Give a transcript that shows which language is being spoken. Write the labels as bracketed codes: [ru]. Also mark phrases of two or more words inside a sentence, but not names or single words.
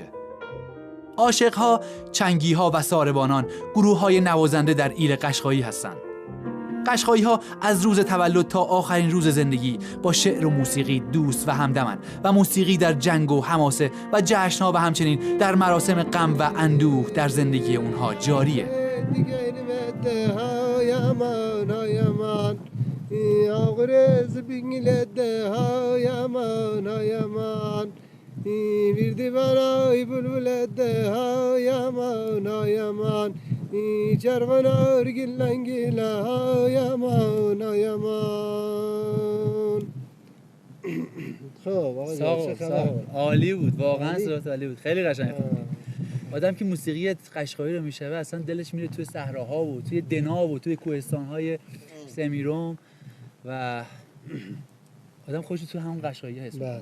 [fa] عاشق‌ها، چنگی‌ها و ساربانان گروه‌های نوازنده در ایل قشقایی هستند. قشقایی‌ها از روز تولد تا آخرین روز زندگی با شعر و موسیقی دوست و همدمن و موسیقی در جنگ و حماسه و جشن‌ها و همچنین در مراسم غم و اندوه در زندگی اونها جاریه. [qxq] Virdi banay bulbulede ha yaman ha yaman Çarvanar gillengile ha yaman ha yaman. [fa] خب عالی بود، واقعا صورت عالی بود، خیلی قشنگ بود. آدم که موسیقی قشقایی رو میشنوه اصلا دلش میره توی صحراها و توی دنا و توی کوهستان‌های سمیرم و آدم خودش تو همون قشقایی حس می‌کنه.